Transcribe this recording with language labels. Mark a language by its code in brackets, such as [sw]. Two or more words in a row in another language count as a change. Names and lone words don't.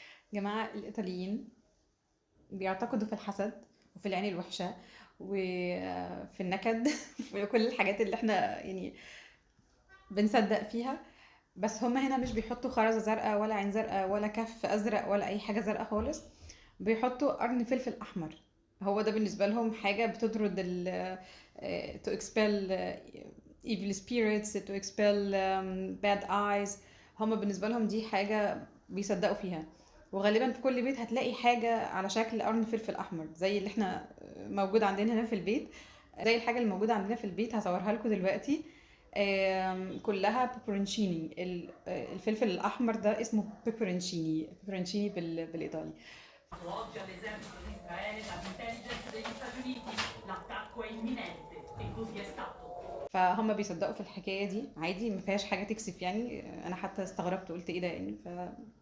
[ar] جماعة الإيطاليين بيعتقدوا في الحسد وفي العين الوحشة وفي النكد في كل الحاجات اللي احنا يعني بنصدق فيها. بس هما هنا مش بيحطوا خرزة زرقاء ولا عين زرقاء ولا كف أزرق ولا أي حاجة زرقاء خالص، بيحطوا قرن فلفل أحمر. هو ده بالنسبة لهم حاجة بتطرد [en] to expel evil spirits, to expel bad eyes. [ar] هما بالنسبة لهم دي حاجة بيصدقوا فيها. وغالبا في كل بيت هتلاقي حاجة على شكل قرن فلفل أحمر زي اللي احنا موجود عندنا هنا في البيت. زي الحاجة اللي موجودة عندنا في البيت هصورها لكم دلوقتي. كلها بيبرونشيني. الفلفل الأحمر ده اسمه بيبرونشيني بالإيطالي. [it] Oggi all'esercito di Israele dall'intelligence degli Stati Uniti. L'attacco è imminente e così è stato. [ar] فهم بيصدقوا في الحكاية دي عادي، ما فيهاش حاجة تكسف يعني. أنا حتى استغربت قلت إيه ده يعني.